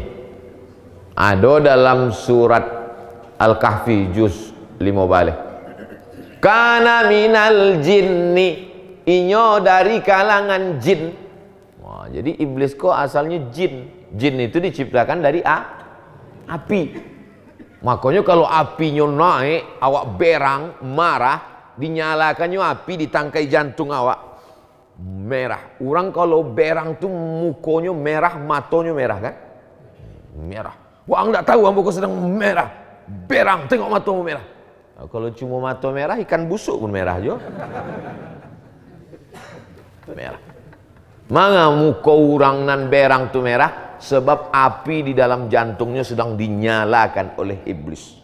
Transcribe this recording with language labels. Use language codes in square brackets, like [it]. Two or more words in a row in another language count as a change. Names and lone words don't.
[id] Ada dalam surat Al-Kahfi juz 5 balik. [ar] Kana minal jinni, [min] inyo dari kalangan jin. [id] Wah, jadi iblis kok asalnya jin. Jin itu diciptakan dari api. Makanya kalau apinya naik, awak berang, marah, dinyalakannya api, ditangkai jantung awak, merah. [min] Orang kalau berang tuh mukonya merah, matonya merah kan? [id] Merah. Wah, enggak tahu ambo kok sedang merah. Berang, tengok matamu merah. Nah, kalau cuma mata merah, ikan busuk pun merah juga. Merah. [min] Manga muka orang nan berang tu merah? [id] Sebab api di dalam jantungnya sedang dinyalakan oleh iblis.